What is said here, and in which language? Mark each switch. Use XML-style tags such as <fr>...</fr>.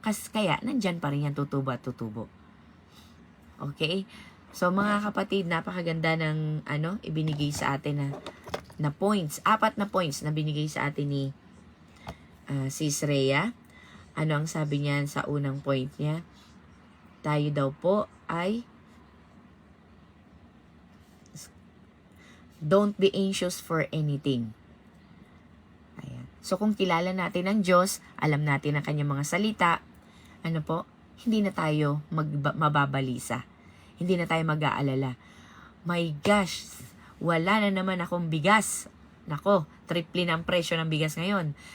<tl>Kaya, nandyan pa rin yan tutubo at tutubo. Okay? So, mga kapatid, napakaganda ng ibinigay sa atin na points. 4 na points na binigay sa atin ni Sis Rhea. Ano ang sabi niya sa unang point niya? Tayo daw po ay</tl> <en>don't be anxious for anything.</en> <tl>Ayan. So, kung kilala natin ang Diyos, alam natin ang kanyang mga salita, hindi na tayo mababalisa. Hindi na tayo mag-aalala. My gosh, wala na naman akong bigas. Nako, triple na ang presyo ng bigas ngayon.</tl>